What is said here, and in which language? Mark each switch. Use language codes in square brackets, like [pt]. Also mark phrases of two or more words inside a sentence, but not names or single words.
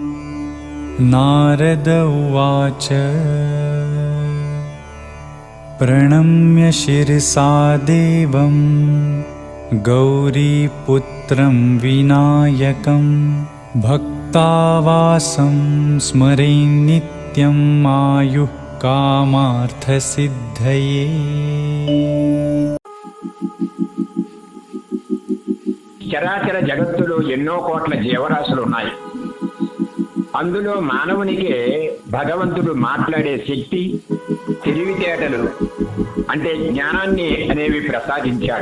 [sa] नारद उवाच प्रणम्य शिरसा देवं गौरीपुत्रं विनायकं भक्तावासं स्मरेन् नित्यं आयुः कामार्थसिद्धये। [te] చరాచర జగత్తులో ఎన్నో కోట్ల జీవరాశులు ఉన్నాయి. అందులో మానవునికే భగవంతుడు మాట్లాడే శక్తి, తెలివితేటలు అంటే జ్ఞానాన్ని అనేవి ప్రసాదించాడు.